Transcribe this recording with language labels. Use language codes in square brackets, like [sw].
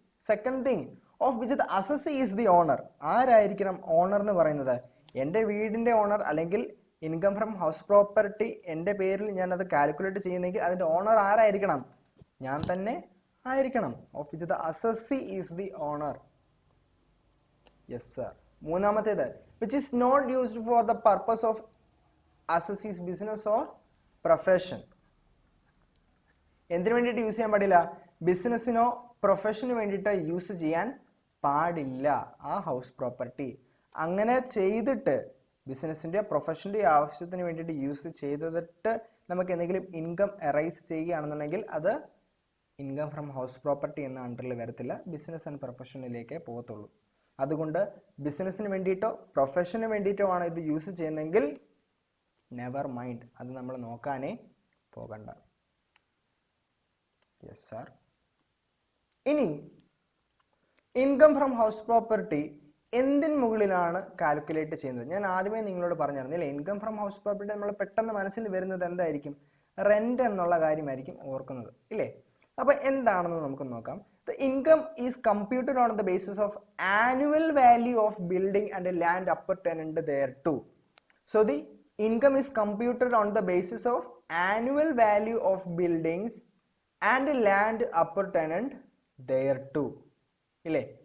[en] Second thing, of which the assessee is the owner. [ml] ആരായിരിക്കണം owner എന്ന് പറയുന്നത്? എൻ്റെ വീടിൻ്റെ ഓണർ അല്ലെങ്കിൽ ഇൻകം ഫ്രം ഹൗസ് പ്രോപ്പർട്ടി എൻ്റെ പേരിൽ ഞാൻ അത് കാൽക്കുലേറ്റ് ചെയ്യുന്നെങ്കിൽ അതിൻ്റെ ഓണർ ആരായിരിക്കണം? ഞാൻ തന്നെ ആയിരിക്കണം. [en] Of which the assessee is the owner. Yes sir. [ml] മൂന്നാമത്തേത്, [en] which is not used for the purpose of assessee's business or profession. [ml] എന്തിനു വേണ്ടിയിട്ട് യൂസ് ചെയ്യാൻ പാടില്ല? ബിസിനസ്സിനോ പ്രൊഫഷനു വേണ്ടിയിട്ട് യൂസ് ചെയ്യാൻ പാടില്ല ആ ഹൗസ് പ്രോപ്പർട്ടി. അങ്ങനെ ചെയ്തിട്ട് ബിസിനസ്സിൻ്റെ പ്രൊഫഷൻ്റെ ആവശ്യത്തിന് വേണ്ടിയിട്ട് യൂസ് ചെയ്തിട്ട് നമുക്ക് എന്തെങ്കിലും ഇൻകം അറൈസ് ചെയ്യുകയാണെന്നുണ്ടെങ്കിൽ അത് ഇൻകം ഫ്രം ഹൗസ് പ്രോപ്പർട്ടി എന്ന അണ്ടറിൽ വരത്തില്ല, ബിസിനസ് ആൻഡ് പ്രൊഫഷനിലേക്കേ പോകത്തുള്ളൂ. അതുകൊണ്ട് ബിസിനസ്സിന് വേണ്ടിയിട്ടോ പ്രൊഫഷന് വേണ്ടിയിട്ടോ ആണ് ഇത് യൂസ് ചെയ്യുന്നതെങ്കിൽ [en] never mind, [ml] അത് നമ്മൾ നോക്കാനേ പോകണ്ട. [en] Yes sir. [ml] ഇനി ഇൻകം ഫ്രം ഹൗസ് പ്രോപ്പർട്ടി എന്തിന് മുകളിലാണ് കാൽക്കുലേറ്റ് ചെയ്യുന്നത്? ഞാൻ ആദ്യമേ നിങ്ങളോട് പറഞ്ഞിരുന്നില്ലേ, ഇൻകം ഫ്രം ഹൗസ് പ്രോപ്പർട്ടി നമ്മൾ പെട്ടെന്ന് മനസ്സിൽ വരുന്നത് എന്തായിരിക്കും? റെന്റ് എന്നുള്ള കാര്യമായിരിക്കും ഓർക്കുന്നത് ഇല്ലേ. അപ്പൊ എന്താണെന്ന് നമുക്ക് നോക്കാം. [en] The income is computed on the basis of annual value of building and land appurtenant thereto. So the income is computed on the basis of annual value of buildings and land appurtenant thereto ഇല്ലേ.